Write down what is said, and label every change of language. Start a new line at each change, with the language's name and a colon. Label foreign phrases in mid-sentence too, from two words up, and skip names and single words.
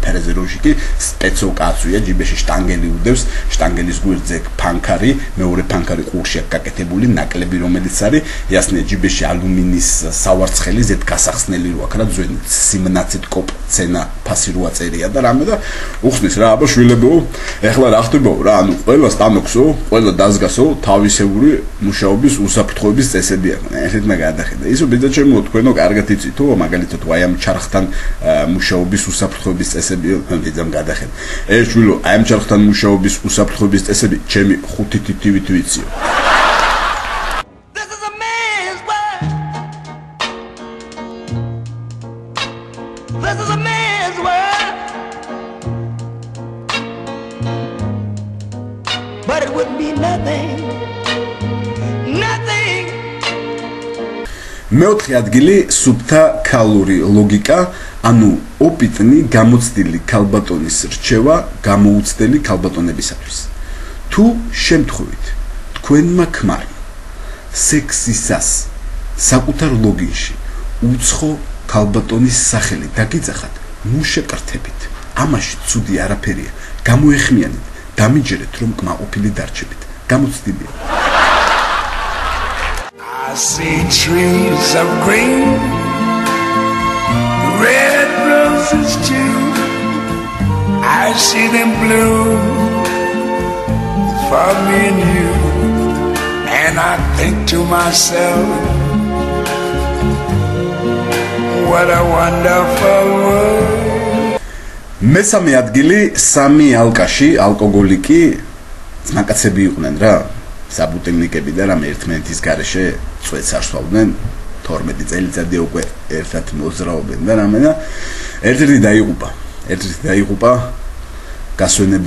Georgian: ფერეზეროვშიკი სპეცო კაცია ჯიბეში შტანგელი უდევს შტანგელის გვერდზე ფანქარი მეორე ფანქარი ყურში აქვს გაკეთებული ნაკლები რომელიც არის იასნია ჯიბეში ალუმინის სავარცხელი ზეთ გასახსნელი რო აქვს რა ძველი სიმნაცით კოპ ცენა ფასი როა წერია და რამე და უხსნის რა აბა შვილებო ეხლა რა ხდებაო რა ანუ ყველა სტანოქსო ყველა დაზგასო თავისებური მუშაობის უსაფრთხოების წესები აქვს. ეხეთ მე გადახედა. ისო ბიძა ჩემო თქვენო კარგად იცით თუ მაგალითად აი ამ ჩარხთან მუშაობის უსაფრთხოების წესები ბიძამ გადახედა. ეს შვილო აი ამ ჩარხთან მუშაობის უსაფრთხოების წესები ჩემი ხუთი თითივით ვიციო.
English: This is a man's world. This is a man's world. But it wouldn't be nothing. Nothing.
Georgian: მეოთხე ადგილი სუფთა ქალური ლოგიკა, ანუ ოპიტნი გამოცდილი ქალბატონის რჩევა გამოუცდელი ქალბატონებისათვის. თუ შემთხვევით თქვენმა ქმარმა სექსისას საკუთარ ლოგინში უცხო ქალბატონის სახელი დაგიძახათ, ნუ შეკრთებით. ამაში ცუდი არაფერია. გამოეხმიანეთ, დამიჯერეთ რომ კმაყოფილი დარჩებით. გამოცდილია.
English: I see trees of green, red roses too. I see them bloom for me and you. And I think to myself, what a wonderful world.
Georgian: მესამე ადგილი სამი ალკაში, ალკოგოლიკი, ძმაკაცები იყვნენ რა. საბუტილნიკები და რამე ერთმანეთის გარეშე წვეთს არ სვავდნენ 12 წელიწადი უკვე ერთად მოძრაობენ და რამე და ერთ-ერთი დაიღუპა გასვენების